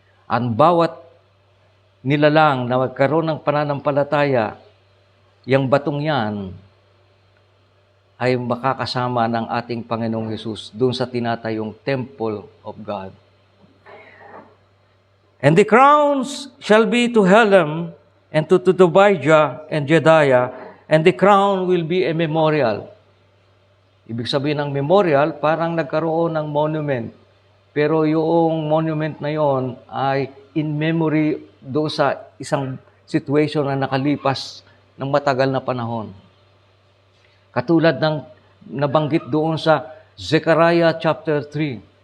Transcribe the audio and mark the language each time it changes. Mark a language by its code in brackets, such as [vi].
[tl] Ang bawat nilalang na magkaroon ng pananampalataya, yung batong yan ay makakasama ng ating Panginoong Hesus doon sa tinatayong temple of God. [en] And the crowns shall be to Helam and to Tobijah and Jedaiah, and the crown will be a memorial. [tl] Ibig sabihin ng memorial, parang nagkaroon ng monument. Pero yung monument na yon ay [en] in memory [tl] doon sa isang situation na nakalipas ng matagal na panahon. Katulad ng nabanggit doon sa Zechariah chapter 3.